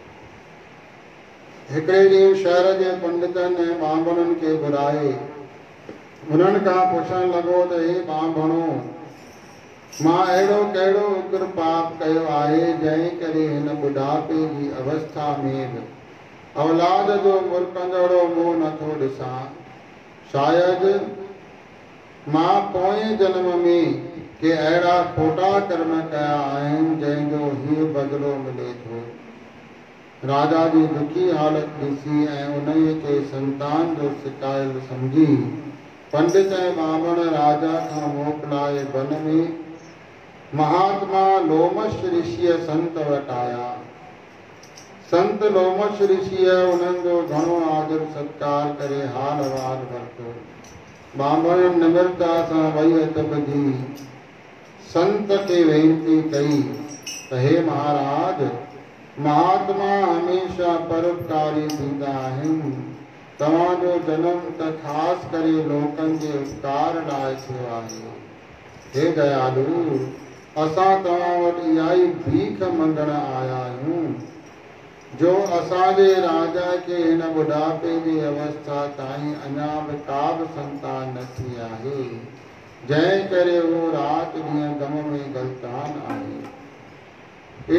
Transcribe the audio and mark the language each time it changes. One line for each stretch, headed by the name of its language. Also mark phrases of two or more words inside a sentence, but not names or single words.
Sindhi: हिकिड़े ॾींहुं शहर जे पंडितनि ऐं ॿांभणनि खे घुराए उन्हनि खां पुछण लॻो त हे ॿांभणो, मां अहिड़ो कहिड़ो उग्र पाप कयो आहे जंहिं करे हिन बुढ़ापे जी अवस्था में बि औलाद जो मुरकंदड़ो मुंहुं नथो ॾिसां। शायदि मां पोएं जन्म में के अहिड़ा खोटा कर्म कया आहिनि जंहिंजो हीउ बदिलो मिले थो। राजा जी दुखी हालत ॾिसी ऐं उन्हीअ खे संतान जो शिकायल सम्झी पंडित ऐं ॿांभण राजा खां मोकिलाए वन में महात्मा लोमश ऋषिय संत वटि आया। संत लोमश ऋषिय उन्हनि जो घणो आदर सत्कार करे हाल अहवाल वरितो। ॿांभण निम्रता सां वही हथ ॿधी संत खे वेनती कई त हे महाराज, महात्मा हमेशा परोपकारी थींदा आहिनि। तव्हांजो जनम त ख़ासि करे लोकनि जे उपकार लाइ थियो आहे। हे दयालु, असां तव्हां वटि इहा ई भीख मंगण आया आहियूं जो असांजे राजा खे हिन बुढ़ापे जी अवस्था ताईं अञा बि का बि संतान न थी आहे, जंहिं करे उहो राति ॾींहुं गम में गलतान आहे।